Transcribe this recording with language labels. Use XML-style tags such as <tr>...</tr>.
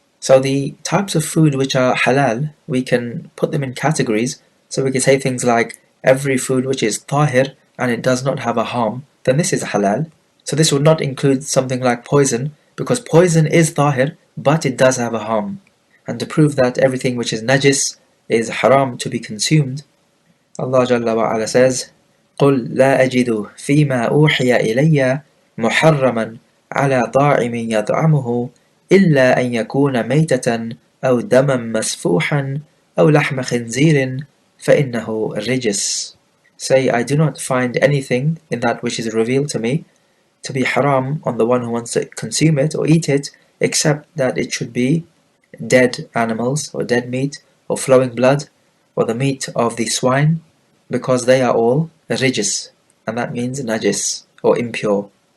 <en>So the types of food which are halal, we can put them in categories. So we can say things like, every food which is tahir, and it does not have a harm, then this is halal. So this would not include something like poison, because poison is tahir, but it does have a harm. And to prove that everything which is najis is haram to be consumed, Allah Jalla wa Ala says,</en> <ar>قُلْ لَا أَجِدُ فِي مَا أُوحِيَ إِلَيَّ مُحَرَّمًا عَلَى طَاعِمٍ يَطْعَمُهُ إِلَّا أَن يَكُونَ مَيْتَةً أَوْ دَمًا مَسْفُوحًا أَوْ لَحْمَ خِنْزِيرٍ فَإِنَّهُ رِجِسٌ.</ar> <en>Say, I do not find anything in that which is revealed to me to be haram on the one who wants to consume it or eat it, except that it should be dead animals or dead meat or flowing blood or the meat of the swine, because they are all rijis, and that means najis or impure.</en>